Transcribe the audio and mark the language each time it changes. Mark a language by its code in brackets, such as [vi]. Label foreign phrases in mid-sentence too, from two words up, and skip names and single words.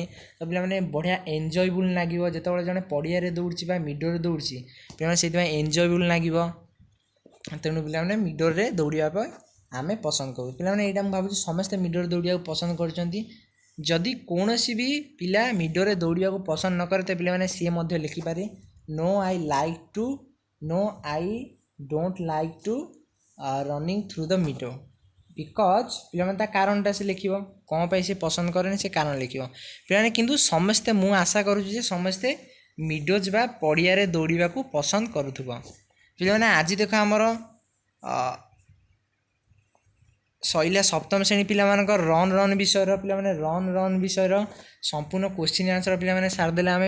[or] ତ ପିଲାମାନେ ବଢ଼ିଆ ଏନ୍ଜୟବୁଲ୍ ଲାଗିବ ଯେତେବେଳେ ଜଣେ ପଡ଼ିଆରେ ଦୌଡ଼ୁଛି ବା ମିଡୋରେ ଦୌଡ଼ୁଛି, ପିଲାମାନେ ସେଇଥିପାଇଁ ଏନ୍ଜୟବୁଲ୍ ଲାଗିବ। ତେଣୁ ପିଲାମାନେ ମିଡୋରେ ଦୌଡ଼ିବା ପାଇଁ ଆମେ ପସନ୍ଦ କରୁ। ପିଲାମାନେ ଏଇଟା ମୁଁ ଭାବୁଛି ସମସ୍ତେ ମିଡୋରେ ଦୌଡ଼ିବାକୁ ପସନ୍ଦ କରୁଛନ୍ତି। ଯଦି କୌଣସି ବି ପିଲା ମିଡୋରେ ଦୌଡ଼ିବାକୁ ପସନ୍ଦ ନ କରେ ତ ପିଲାମାନେ ସିଏ ମଧ୍ୟ ଲେଖିପାରେ [en] no I don't like to running through the meadow because [or] पिलाମାନେ ତା କାରଣଟା ସେ ଲେଖିବ, କ'ଣ ପାଇଁ ସେ ପସନ୍ଦ କରେନି ସେ କାରଣ ଲେଖିବ। ପିଲାମାନେ କିନ୍ତୁ ସମସ୍ତେ, ମୁଁ ଆଶା କରୁଛି ଯେ ସମସ୍ତେ ମିଡୋଜ୍ ବା ପଡ଼ିଆରେ ଦୌଡ଼ିବାକୁ ପସନ୍ଦ କରୁଥିବ। ପିଲାମାନେ ଆଜି ଦେଖ ଆମର ସଇଲା ସପ୍ତମ ଶ୍ରେଣୀ ପିଲାମାନଙ୍କ ରନ୍ ବିଷୟର, ପିଲାମାନେ ରନ୍ ବିଷୟର ସମ୍ପୂର୍ଣ୍ଣ [en] question answer [or] ପିଲାମାନେ ସାରିଦେଲେ ଆମେ।